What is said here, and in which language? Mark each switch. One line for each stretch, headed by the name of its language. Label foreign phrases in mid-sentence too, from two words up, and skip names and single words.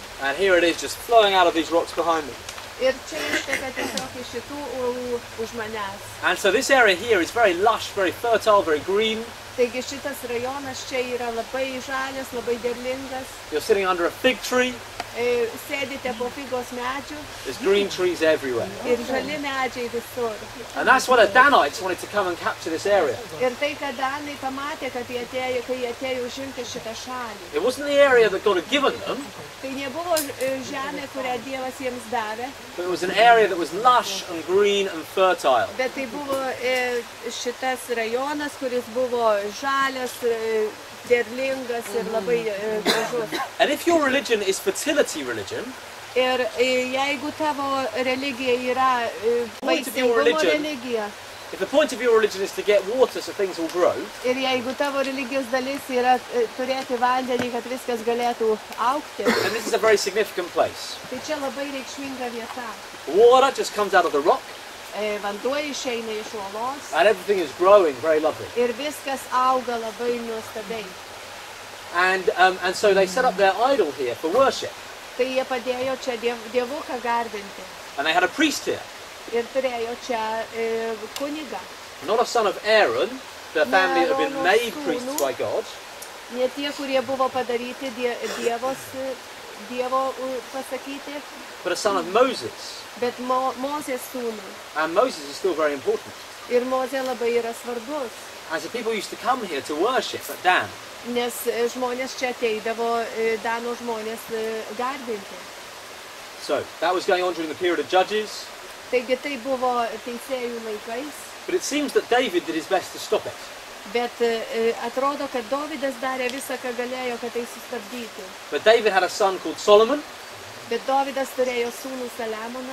English: And here it is just flowing out of these rocks behind me.
Lithuanian: Ir čia išteka tiesiog iš šitų uolų už manęs.
English: And so this area here is very lush, very fertile, very green.
Lithuanian: Taigi šitas rajonas čia yra labai žalias, labai derlingas.
English: You're sitting under a fig tree.
Lithuanian: Sėdite po figos medžių.
English: There's green trees everywhere.
Lithuanian: Ir žali medžiai visur.
English: And that's why the Danites wanted to come and capture this area.
Lithuanian: Ir tai, kad Danai pamatė, kad jie atėjo užimti šitą šalį.
English: It wasn't the area that God had given them,
Lithuanian: Tai nebuvo žemė, kurią Dievas jiems davė,
English: but it was an area that was lush and green and fertile.
Lithuanian: bet tai buvo šitas rajonas, kuris buvo žalias, derlingas ir labai gražus.
English: And if your religion is fertility religion,
Lithuanian: Ir jeigu tavo religija yra vaisingumo religija,
English: if the point of your religion is to get water so things will grow,
Lithuanian: ir jeigu tavo religijos dalis yra turėti vandenį, kad viskas galėtų augti,
English: then this is a very significant place.
Lithuanian: tai čia labai reikšminga vieta.
English: Water just comes out of the rock,
Lithuanian: Vanduo išeina iš uolos
English: and everything is growing very lovely.
Lithuanian: ir viskas auga labai nuostabiai.
English: And so they set up their idol here for worship.
Lithuanian: Tai jie padėjo čia dievuką garbinti
English: And they had a priest here,
Lithuanian: ir turėjo čia kunigą.
English: not a son of Aaron, the family that had been made priests by God,
Lithuanian: Ne tie, kurie buvo padaryti Dievo pasakyti,
English: but a son of Moses.
Lithuanian: bet Mozės sūnų.
English: And Moses is still very important.
Lithuanian: Ir Mozė labai yra svarbus,
English: And so people used to come here to worship at Dan.
Lithuanian: nes žmonės čia ateidavo, Dano žmonės garbinti.
English: So that was going on during the period of Judges,
Lithuanian: Taigi tai buvo teisėjų laikais,
English: but it seems that David did his best to stop it.
Lithuanian: bet atrodo, kad Dovydas darė visą, ką galėjo, kad tai sustabdyti.
English: But David had a son called Solomon,
Lithuanian: Bet Dovydas turėjo sūnų Saliamoną.